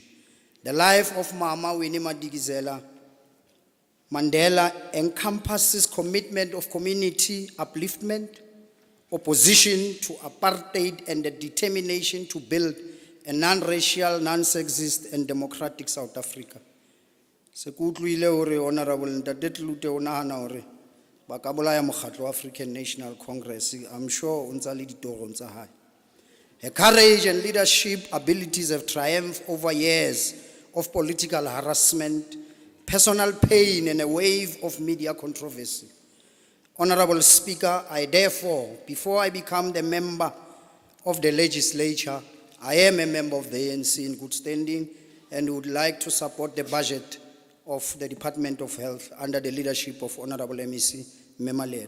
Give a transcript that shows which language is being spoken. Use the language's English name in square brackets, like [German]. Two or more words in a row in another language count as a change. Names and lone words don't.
[English] The life of Mama Winnie Madikizela Mandela encompasses commitment of community upliftment, opposition to apartheid, and the determination to build a non-racial, non-sexist, and democratic South Africa. [Southern Sotho] Se ke utlwile hore Honorable Ntate Tlute o nahana hore ba ka bolaya mokgatlo wa African National Congress. [English] I'm sure [Southern Sotho] o ntsa le ditorong tsa hae. [English] Her courage and leadership abilities have triumphed over years of political harassment, personal pain, and a wave of media controversy. Honorable Speaker, I therefore, before I become the member of the legislature, I am a member of the ANC in good standing and would like to support the budget of the Department of Health under the leadership of Honorable MEC Memaled.